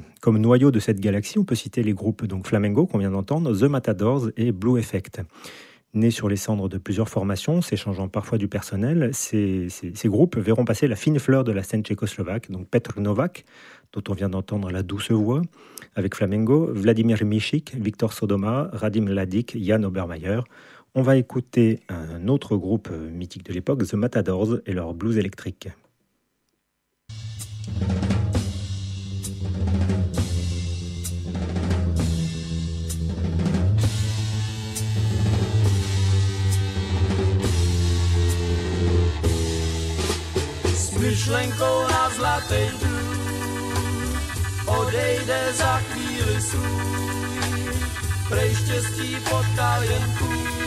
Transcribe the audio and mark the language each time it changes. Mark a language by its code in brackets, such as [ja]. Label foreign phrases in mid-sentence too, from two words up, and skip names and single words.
[fr] Comme noyau de cette galaxie, on peut citer les groupes donc Flamengo qu'on vient d'entendre, The Matadors et Blue Effect. Nés sur les cendres de plusieurs formations, s'échangeant parfois du personnel, ces groupes verront passer la fine fleur de la scène tchécoslovaque, donc Petr Novak, dont on vient d'entendre la douce voix, avec Flamengo, Vladimir Michik, Viktor Sodoma, Radim Mladic, Jan Obermayer. On va écouter un autre groupe mythique de l'époque, The Matadors, et leur blues électrique. [cs] S myšlenkou na zlatý důl odejde za chvíli svůj, prej štěstí potkal jen kůl.